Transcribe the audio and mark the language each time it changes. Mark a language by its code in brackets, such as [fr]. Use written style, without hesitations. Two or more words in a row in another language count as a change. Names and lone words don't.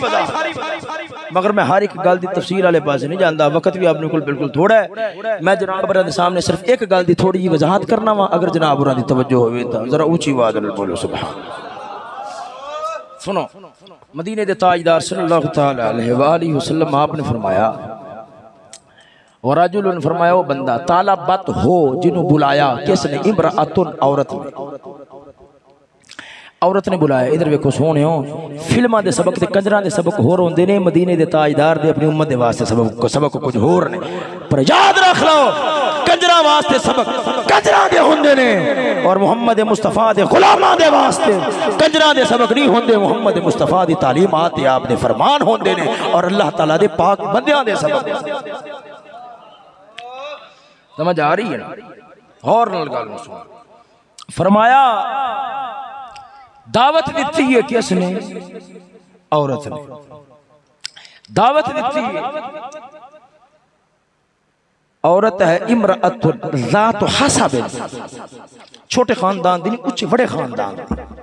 [pa] وضاحت مگر میں ہر ایک گل دی تفصیل والے پاس نہیں جاندا وقت بھی اپنے کول بالکل تھوڑا ہے میں جناب دے سامنے صرف ایک گل دی تھوڑی جی وضاحت کرنا وا اگر جناب دی توجہ ہوئے تو ذرا اونچی آواز نال بولو سبحان سنو مدینے دے تاجدار [ar] صلی اللہ تعالی علیہ والہ وسلم [pa] آپ نے فرمایا ورجل نے فرمایا وہ بندہ طالبت ہو جنوں بلایا کس نے امرأۃ عورت نے بلایا ادھر ویکھو سونے ہو فلماں دے سبق تے کنجراں دے سبق ہور ہوندے نے مدینے دے تاجدار دے اپنی امت دے واسطے سبق کچھ ہور نے پر یاد رکھ لو کنجراں واسطے سبق کنجراں دے ہوندے نے اور محمد مصطفیٰ دے غلاماں دے واسطے کنجراں دے سبق نہیں ہوندے محمد مصطفیٰ دی تعلیمات آپ دے فرمان ہوندے نے اور اللہ تعالیٰ دے پاک بندیاں دے سبق سمجھ آ رہی ہے نا اور نال گل سن فرمایا دعوت دیتی ہے کس نے عورت نے دعوت دیتی ہے عورت ہے امرأت ذات حسب چھوٹے خاندان دی نہیں اونچے بڑے خاندان دی